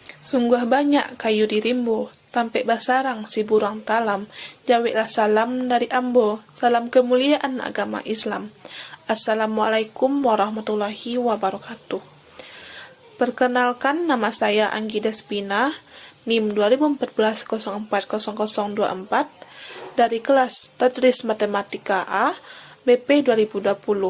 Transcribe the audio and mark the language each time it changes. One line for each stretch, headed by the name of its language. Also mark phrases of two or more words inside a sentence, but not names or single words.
Minangkabau: Sungguh banyak kayu di rimbo, tampek basarang si burang talam, jawetlah salam dari Ambo, salam kemuliaan agama Islam.
Arabic: Assalamualaikum warahmatullahi wabarakatuh.
Indonesian: Perkenalkan, nama saya Anggi Despina, NIM 2014-040024, dari kelas Tadris Matematika A, BP 2020.